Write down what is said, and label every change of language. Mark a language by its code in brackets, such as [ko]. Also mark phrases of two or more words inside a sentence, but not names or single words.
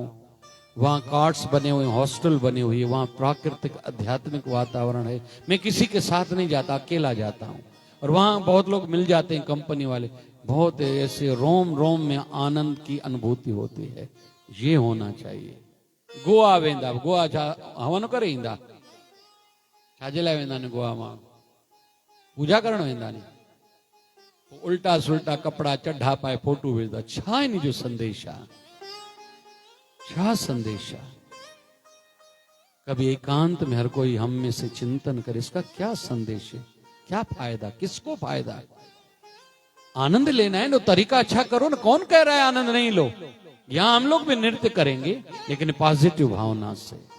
[hi] वहां कार्ट्स बने हुए, हॉस्टल बने हुए, वहां प्राकृतिक आध्यात्मिक वातावरण है। मैं किसी के साथ नहीं जाता, अकेला जाता हूं। और वहां बहुत लोग मिल जाते हैं, कंपनी वाले, बहुत ऐसे रोम रोम में आनंद की अनुभूति होती है। ये होना चाहिए। [sd] गोवा वेंदा, गोवा हवन करे ईंदा, छाजे लाइ वेंदा आहिनि गोवा मां? पूजा करण वेंदा आहिनि। उल्टा सुल्टा कपड़ा चढ़ा पाए फोटो विझंदा, छा इन जो संदेश आहे? छा संदेश आहे? [hi] कभी एकांत में हर कोई हम में से चिंतन करे, इसका क्या संदेश है, क्या फायदा, किसको फायदा? आनंद लेना है तो तरीका अच्छा करो ना। कौन कह रहा है आनंद नहीं लो? यहां हम लोग भी नृत्य करेंगे, लेकिन पॉजिटिव भावना से।